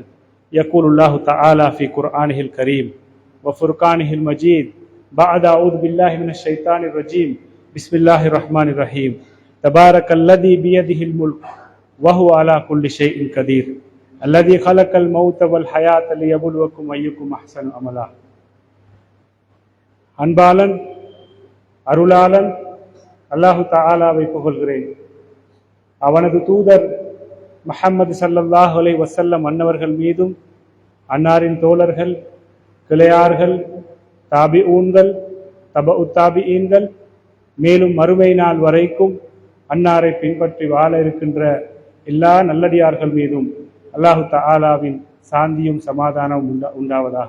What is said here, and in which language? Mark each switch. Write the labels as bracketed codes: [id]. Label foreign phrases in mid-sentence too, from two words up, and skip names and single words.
[ar] يقول الله تعالى في قرآنه الكريم وفرقانه المجيد بعد أعوذ بالله من الشيطان الرجيم بسم الله الرحمن الرحيم. تبارك الذي بيده الملك وهو على كل شيء قدير الذي خلق الموت والحياة ليبلوكم أيكم أحسن عملا. [ta] அன்பாளன் அருளாளன் அல்லாஹு தாலாவை புகழ்கிறேன். அவனது தூதர் முஹம்மது [ar] صلى الله عليه وسلم [ta] அன்னவர்கள் மீதும் அன்னாரின் தோழர்கள், கிளையார்கள், தாபிஊன்கள், தபஉ தாபிஈன்கள், மேலும் மறுமை நாள் வரைக்கும் அன்னாரை பின்பற்றி வாழ இருக்கின்ற எல்லா நல்லடியார்கள் மீதும் அல்லாஹு தஆலாவின் சாந்தியும் சமாதானமும் உண்டாவதாக.